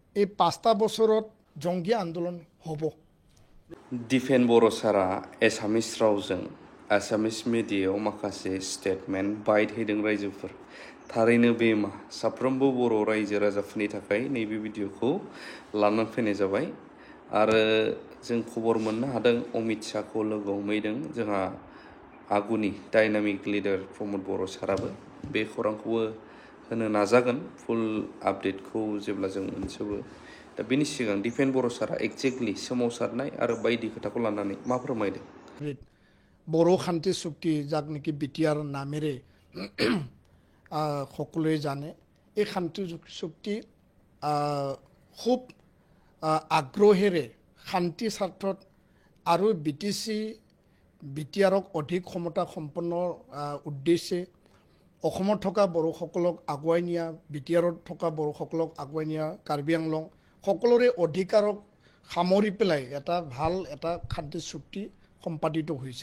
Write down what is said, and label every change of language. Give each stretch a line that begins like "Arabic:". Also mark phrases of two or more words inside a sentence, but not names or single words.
Assamese: এই 5টা বছৰত জঙ্গী আন্দোলন হ'ব।
Bodo: दिफेन बर' सारा एसामिस रावजों आसामिस मिडियायाव माखासे
English: statement bite
Bodo: होदों रायजोफोर। थारैनो बे मा साफ्रोमबो बर' रायजो राजाफोरनि थाखाय नैबे भिडिअखौ लानानै फैनाय जाबाय आरो जों खबर मोननो हादों अमित शाहखौ लोगो हमहैदों जोंहा आगुनि
English: dynamic leader
Bodo: प्रमद बर' साराबो बे खौरांखौबो होनो नाजागोन फुल आपडेटखौ जेब्ला जों मोनजोबो। दा बेनि सिगां दिफेन बर' सारा एक्जेक्टलि सोमावसारनाय आरो बायदि खोथाखौ लानानै मा फोरमायदों?
Assamese: বড়ো শান্তি চুক্তি যাক নেকি বিটিআৰ নামেৰে সকলোৱে জানে, এই শান্তি চুক্তি খুব আগ্ৰহেৰে শান্তি স্বাৰ্থত আৰু বিটিআৰক অধিক ক্ষমতা সম্পন্ন উদ্দেশ্যে অসমত থকা বড়োসকলক আগুৱাই নিয়া, বিটিআৰত থকা বড়োসকলক আগুৱাই নিয়া, কাৰ্বি আংলং সকলোৰে অধিকাৰক সামৰি পেলাই এটা শান্তি চুক্তি সম্পাদিত হৈছিল।